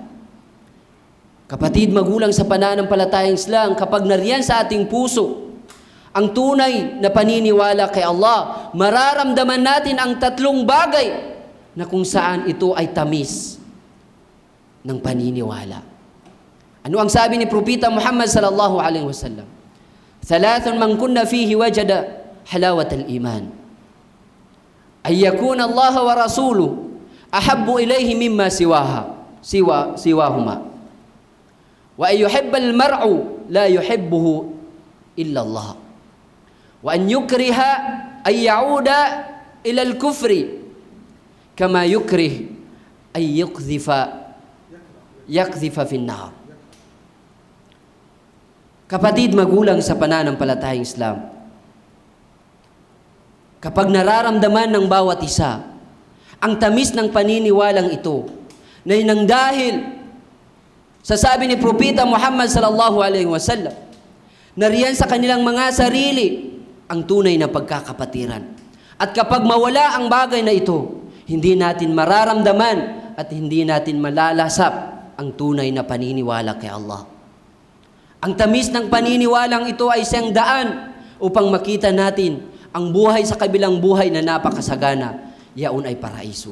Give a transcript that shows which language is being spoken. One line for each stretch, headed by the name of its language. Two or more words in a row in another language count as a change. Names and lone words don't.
Filipino: Kapatid, magulang sa pananampalatayang Islam, kapag nariyan sa ating puso ang tunay na paniniwala kay Allah, mararamdaman natin ang tatlong bagay na kung saan ito ay tamis ng paniniwala. Ano ang sabi ni Propeta Muhammad
Arabic: صلى الله عليه وسلم? ثلاث من كن فيه وجد حلاوة الإيمان. أن يكون الله ورسوله أحب إليه مما سواهما. وأن يحب المرء لا يحبه إلا الله. وأن يكره أن يعود إلى الكفر كما يكره أن يقذف في النار.
Filipino: Kapatid, magulang sa pananampalatayang Islam, kapag nararamdaman ng bawat isa ang tamis ng paniniwalang ito, na nang dahil sa sabi ni Propeta Muhammad
Arabic: صلى الله عليه وسلم,
Filipino: nariyan sa kanilang mga sarili ang tunay na pagkakapatiran. At kapag mawala ang bagay na ito, hindi natin mararamdaman at hindi natin malalasap ang tunay na paniniwala kay Allah. Ang tamis ng paniniwalang ito ay siyang daan upang makita natin ang buhay sa kabilang buhay na napakasagana, yaon ay paraiso.